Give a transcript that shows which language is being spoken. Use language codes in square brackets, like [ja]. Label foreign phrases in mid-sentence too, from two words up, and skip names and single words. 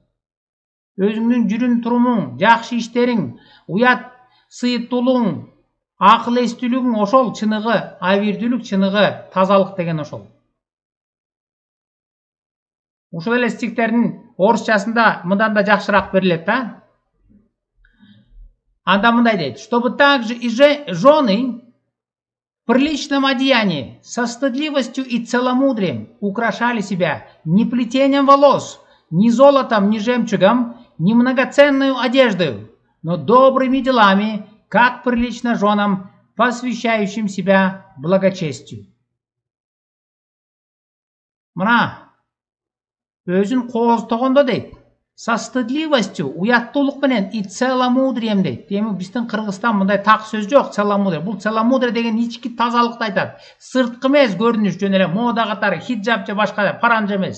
[ky] Өзүңдүн жүрүм турумуң, жакшы иштериң, уят сыйыттуулугуң, акыл эстүүлүгүң ошол чыныгы, абирдүүлүк чыныгы, тазалык деген ошол. Ушул эле стихтердин орусчасында мындан да жакшыраак берилет да. Анда мындай дейт: [ru] чтобы также и жены в приличном одеянии, со стыдливостью и целомудрием украшали себя не плетением волос, ни золотом, ни жемчугом, ни многоценной одеждой, но добрыми делами, как прилично женам, посвящающим себя благочестию. [ky] Мына өзүн кооздогондо дейт, [ru] со стыдливостью, [ky] уяттуулук менен [ru] и целомудрием [ky] дейт. Эми биздин Кыргызстан мындай так сөз жок, целомудрие. Бул целомудрие деген ички тазалыкты айтат. Сырткы эмес көрүнүш, жөн эле мода катары хиджаб же башка паранжа эмес.